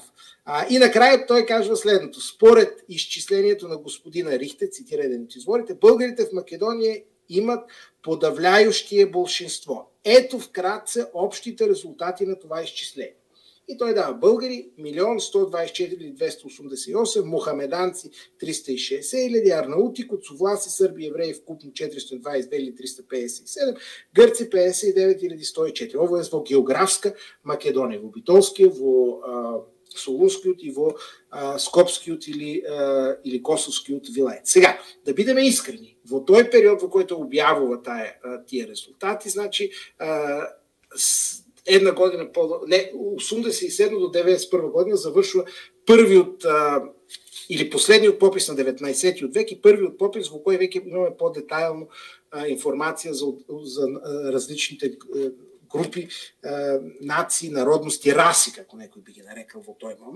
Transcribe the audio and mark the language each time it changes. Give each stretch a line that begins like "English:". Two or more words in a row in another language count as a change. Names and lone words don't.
Bulgarian: И накрая той казва следното. Според изчислението на господина Рихте, цитира един от изворите, българите в Македония имат
Russian: подавляющие болшинство.
Bulgarian: Ето вкратце общите резултати на това изчисление. И той дава българи 1 124 288, мухамеданци 360 000, арнаути, коцовласи, сърби, евреи вкупно 422 357, гърци 59 104.
Macedonian: Ово е во географска Македония, во Битолския, во Солунскиот и во Скопскиот или Косовскиот вилајет. Сега, да бидеме искрени, во тој период во којто објавува тие резултати, значи една година 87 до 91 година завършва първиот или последниот попис на 19 век и първиот попис, во кој веќе имаме по-детайлно информация за различните групи, нации, народности, раси, како некој би ги нарекал во тој момент.